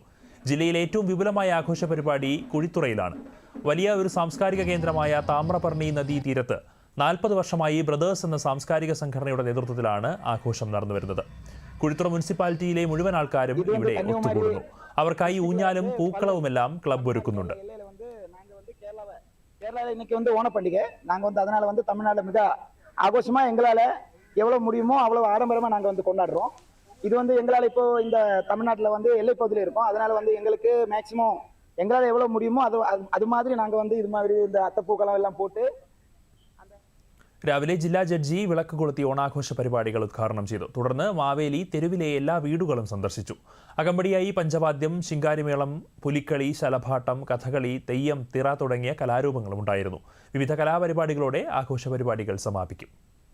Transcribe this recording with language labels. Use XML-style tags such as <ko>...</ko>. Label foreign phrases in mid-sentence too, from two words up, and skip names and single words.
<ml>ജില്ലയിലെ ഏറ്റവും വിപുലമായ ആഘോഷ പരിപാടി കുഴിത്തുറയിലാണ്. വലിയ ഒരു സാംസ്കാരിക കേന്ദ്രമായ താമ്രപർണി നദീ തീരത്ത് 40 വർഷമായി ബ്രദേഴ്സ് എന്ന സാംസ്കാരിക സംഘടനയുടെ നേതൃത്വത്തിലാണ് ആഘോഷം നടന്നുവരുന്നത്. കുഴിത്തുറ മുനിസിപ്പാലിറ്റിയിലെ മുഴുവൻ ആൾക്കാരും ഇവിടെ ഒത്തുകൂടുന്നു. അവർക്കായി ഊഞ്ഞാലും പൂക്കളവുമെല്ലാം ക്ലബ് ഒരുക്കുന്നുണ്ട്.</ml> <ta>கேரளாவில் இன்னைக்கு ஓண பண்டிகை நாங்கள் அதனால தமிழ்நாடு மிக ஆகோஷமா எங்களால் எவ்வளவு முடியுமோ அவ்வளவு ஆடம்பரமா நாங்கள் கொண்டாடுறோம். இது எங்களால் இப்போ இந்த தமிழ்நாட்டில் எல்லை பகுதியில் இருக்கோம். அதனால எங்களுக்கு மேக்சிமம் எங்களால் எவ்வளவு முடியுமோ அது மாதிரி நாங்கள் இது மாதிரி இந்த அத்தைப்பூக்களம் எல்லாம் போட்டு</ta> <ml>രാവിലെ ജില്ലാ ജഡ്ജി വിളക്ക് കൊളുത്തി ഓണാഘോഷ പരിപാടികൾ ഉദ്ഘാടനം ചെയ്തു. തുടർന്ന് മാവേലി തെരുവിലെ എല്ലാ വീടുകളും സന്ദർശിച്ചു. അകമ്പടിയായി പഞ്ചവാദ്യം, ശിങ്കാരിമേളം, പുലിക്കളി, ശലഭാട്ടം, കഥകളി, തെയ്യം, തിറ തുടങ്ങിയ കലാരൂപങ്ങളും ഉണ്ടായിരുന്നു. വിവിധ കലാപരിപാടികളോടെ ആഘോഷ പരിപാടികൾ സമാപിക്കും.</ml>